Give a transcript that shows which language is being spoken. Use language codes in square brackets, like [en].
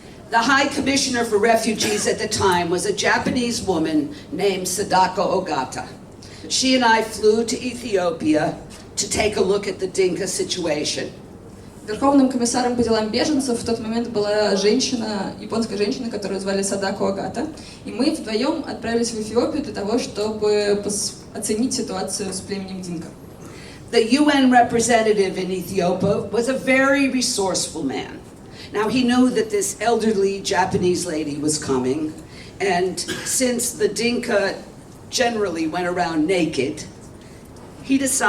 [en] The High Commissioner for Refugees at the time was a Japanese woman named Sadako Ogata. She and I flew to Ethiopia to take a look at the Dinka situation. [ru] Верховным комиссаром по делам беженцев в тот момент была женщина, японская женщина, которую звали Садако Огата. И мы вдвоем отправились в Эфиопию для того, чтобы оценить ситуацию с племенем Динка. [en] The UN representative in Ethiopia was a very resourceful man. Now he knew that this elderly Japanese lady was coming, and since the Dinka generally went around naked, he